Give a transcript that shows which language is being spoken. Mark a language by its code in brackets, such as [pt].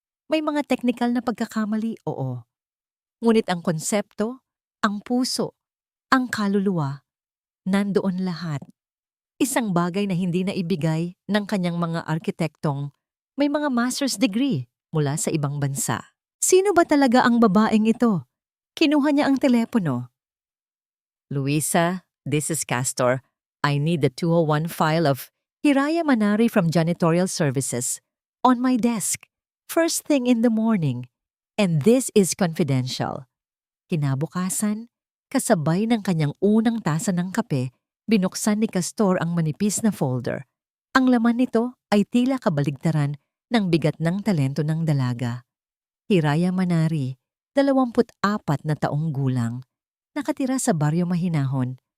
[tl] May mga teknikal na pagkakamali, oo. Ngunit ang konsepto, ang puso, ang kaluluwa, nandoon lahat. Isang bagay na hindi na ibigay ng kanyang mga arkitektong may mga master's degree mula sa ibang bansa. Sino ba talaga ang babaeng ito? Kinuha niya ang telepono. [en] Luisa, this is Castor. I need the 201 file of Hiraya Manari from Janitorial Services on my desk, first thing in the morning. And this is confidential. [tl] Kinabukasan, kasabay ng kanyang unang tasa ng kape, binuksan ni Castor ang manipis na folder. Ang laman nito ay tila kabaligtaran ng bigat ng talento ng dalaga. Hiraya Manari, 24 na taong gulang, nakatira sa baryo Mahinahon.